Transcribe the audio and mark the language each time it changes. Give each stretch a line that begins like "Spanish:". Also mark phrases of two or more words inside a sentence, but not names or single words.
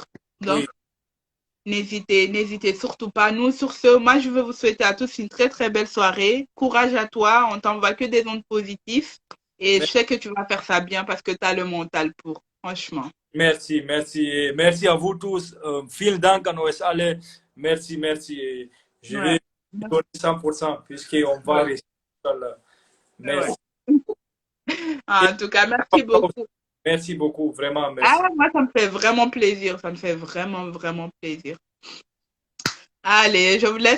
French: Oui, Donc, n'hésitez surtout pas. Nous, sur ce, moi, je veux vous souhaiter à tous une très, très belle soirée. Courage à toi. On t'envoie que des ondes positives. Et je sais que tu vas faire ça bien parce que tu as le mental pour. Franchement. merci, merci. Merci à vous tous.
German: Vielen Dank an euch alle.
French: Merci, merci. Je Ouais. vais donner 100% puisqu'on va Ouais. réussir.
Arabic: إن شاء الله.
French: Ouais. Merci. En tout cas, merci beaucoup. Merci beaucoup, vraiment, Ah, merci. moi, ça me fait vraiment plaisir. Ça me fait vraiment, vraiment plaisir. Allez, je vous laisse.